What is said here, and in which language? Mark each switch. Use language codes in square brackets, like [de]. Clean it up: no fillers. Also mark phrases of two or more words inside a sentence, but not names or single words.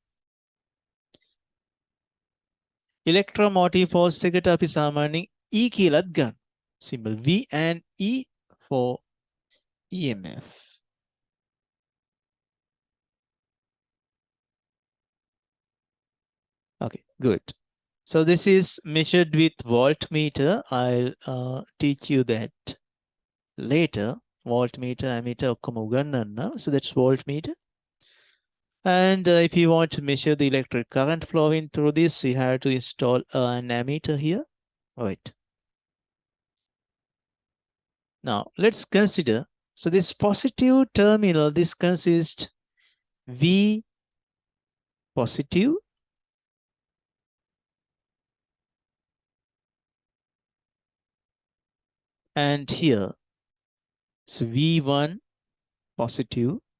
[en] electromotive force [si] එකට අපි සාමාන්‍යයෙන් E කියලාත් ගන්න [en] symbol V and E for EMF okay good so this is measured with voltmeter I'll teach you that later voltmeter ammeter [si] ඔක්කොම උගන්වන්න [en] so that's voltmeter and if you want to measure the electric current flowing through this we have to install an ammeter here right now let's consider so this positive terminal this consists V positive and here so V1 positive